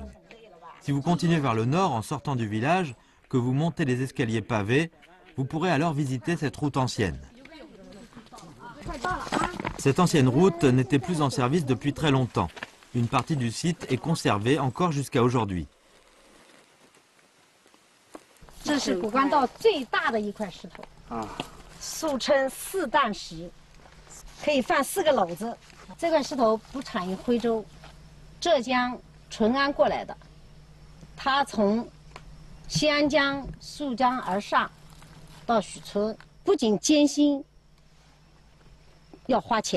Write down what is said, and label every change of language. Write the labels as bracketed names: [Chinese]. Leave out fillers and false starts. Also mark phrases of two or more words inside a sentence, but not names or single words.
[French] Si vous continuez vers le nord en sortant du village, que vous montez les escaliers pavés, vous pourrez alors visiter cette route ancienne. Cette ancienne route n'était plus en service depuis très longtemps. Une partie du site est conservée encore jusqu'à aujourd'hui. [Chinese] 这是古官道最大的一块石头，俗称四担石，可以放4个篓子。这块石头不产于徽州，浙江淳安过来的。它从西安江溯江而上，到许村，不仅艰辛，要花钱，